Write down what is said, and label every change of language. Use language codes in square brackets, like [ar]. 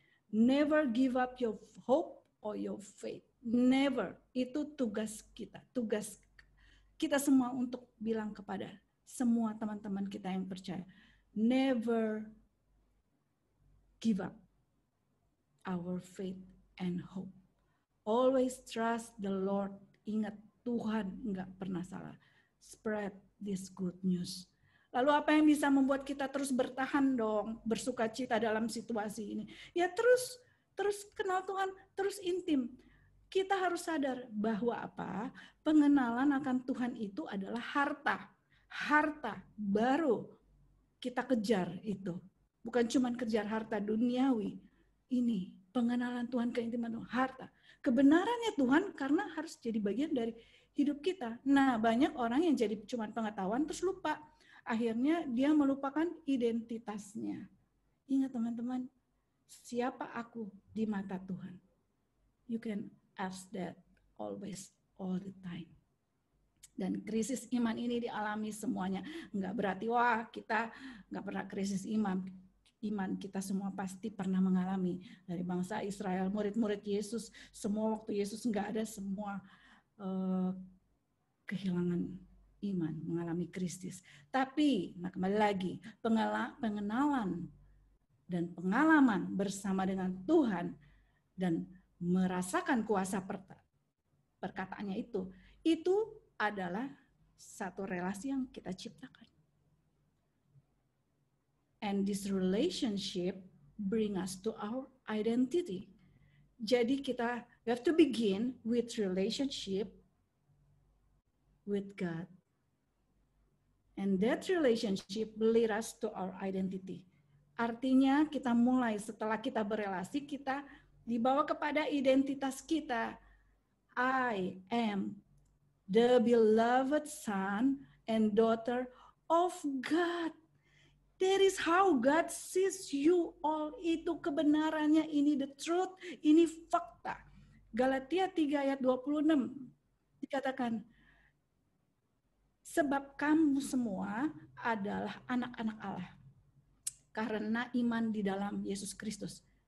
[en] Never give up your hope or your faith. Never. [id] Itu tugas kita. Tugas kita semua untuk bilang kepada semua teman-teman kita yang percaya. [en] Never give up our faith and hope. Always trust the Lord. [id] Ingat, Tuhan enggak pernah salah. [en] Spread this good news. [id] Lalu apa yang bisa membuat kita terus bertahan dong, bersuka cita dalam situasi ini? Ya terus kenal Tuhan, terus intim. Kita harus sadar bahwa apa? Pengenalan akan Tuhan itu adalah harta. Harta baru kita kejar itu. Bukan cuma kejar harta duniawi. Ini pengenalan Tuhan, keintiman Tuhan, harta. Kebenarannya Tuhan karena harus jadi bagian dari hidup kita. Nah, banyak orang yang jadi cuma pengetahuan terus lupa. Akhirnya dia melupakan identitasnya. Ingat teman-teman, siapa aku di mata Tuhan? [en] You can ask that always, all the time. [id] Dan krisis iman ini dialami semuanya. Enggak berarti, wah kita enggak pernah krisis iman. Iman kita semua pasti pernah mengalami. Dari bangsa Israel, murid-murid Yesus, semua waktu Yesus enggak ada, semua kehilangan iman, mengalami krisis. Tapi, nah kembali lagi, pengenalan dan pengalaman bersama dengan Tuhan dan merasakan kuasa perkataannya itu adalah satu relasi yang kita ciptakan. [en] And this relationship bring us to our identity. [id] Jadi [en] we have to begin with relationship with God. And that relationship lead us to our identity. [id] Artinya kita mulai setelah kita berelasi, kita dibawa kepada identitas kita. [en] I am the beloved son and daughter of God. That is how God sees you all. [id] Itu kebenarannya, ini [en] the truth, [id] ini fakta. Galatia 3 ayat 26 dikatakan, sebab kamu semua adalah anak-anak Allah karena iman di dalam Yesus Kristus.